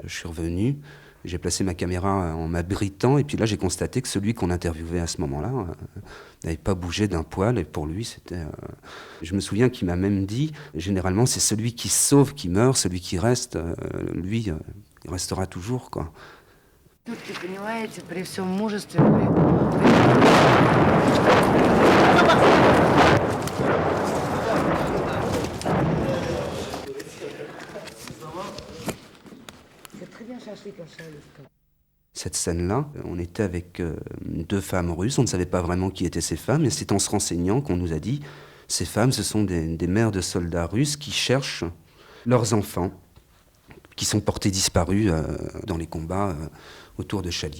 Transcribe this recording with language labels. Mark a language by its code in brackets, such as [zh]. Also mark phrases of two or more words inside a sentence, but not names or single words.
[fr] Je suis revenu, j'ai placé ma caméra en m'abritant, et puis là, j'ai constaté que celui qu'on interviewait à ce moment-là n'avait pas bougé d'un poil, et pour lui, c'était... Je me souviens qu'il m'a même dit, généralement, c'est celui qui se sauve qui meurt, celui qui reste, lui, il restera toujours, quoi. [ru] Все-таки, понимаете, при всем мужестве... [fr] Cette scène-là, on était avec 2 femmes russes, on ne savait pas vraiment qui étaient ces femmes, et c'est en se renseignant qu'on nous a dit ces femmes, ce sont des mères de soldats russes qui cherchent leurs enfants, qui sont portés disparus dans les combats autour de Chali.